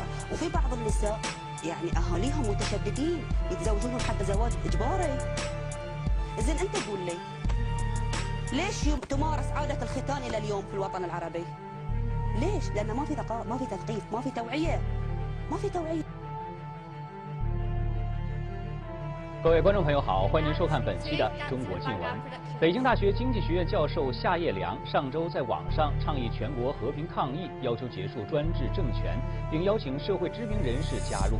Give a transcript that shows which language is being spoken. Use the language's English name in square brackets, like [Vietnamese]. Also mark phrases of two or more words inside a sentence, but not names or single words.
[Arabic] وفي بعض النساء يعني أهاليهم متشددين يتزوجونهم حتى زواج إجباري. إذن أنت قول لي ليش تمارس عادة الختان إلى اليوم في الوطن العربي؟ ليش؟ لأن ما في ثقافة، ما في تثقيف، ما في توعية، ما في توعية. [Chinese] 各位观众朋友好，欢迎您收看本期的中国新闻。北京大学经济学院教授夏业良上周在网上倡议全国和平抗议，要求结束专制政权，并邀请社会知名人士加入。